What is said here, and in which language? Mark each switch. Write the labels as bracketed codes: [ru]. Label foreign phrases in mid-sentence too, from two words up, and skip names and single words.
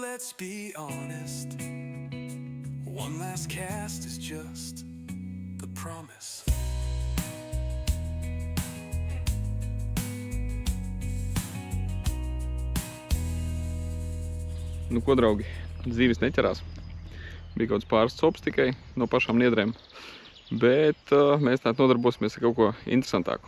[en] let's be honest. One last cast is just the promise. [lv] Nu ko, draugi, zīves neķerās. Bija kaut kāds pāris cops tikai no pašām niedrēm. Bet mēs tā nodarbosimies ar kaut ko interesantāku.